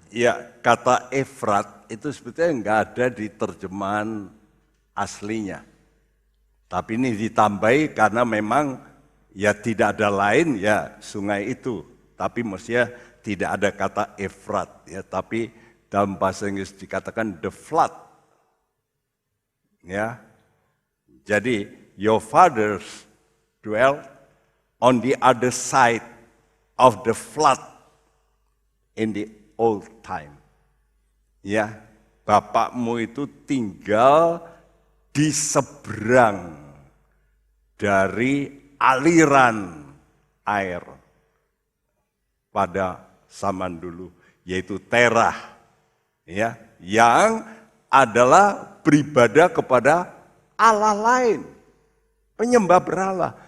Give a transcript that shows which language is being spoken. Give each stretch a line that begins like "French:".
Indonesian: Ya, kata Efrat itu sebetulnya enggak ada di terjemahan aslinya. Tapi ini ditambahi karena memang ya tidak ada lain ya sungai itu. Tapi mestinya tidak ada kata Efrat ya, tapi dalam bahasa Inggris dikatakan
English: the flood.
Indonesian: Ya.
English: Jadi your fathers dwell on the other side of the flood in the old time.
Indonesian: Ya, bapakmu itu tinggal di seberang dari aliran air pada zaman dulu, yaitu Terah, ya, yang adalah beribadah kepada Allah lain, penyembah berhala.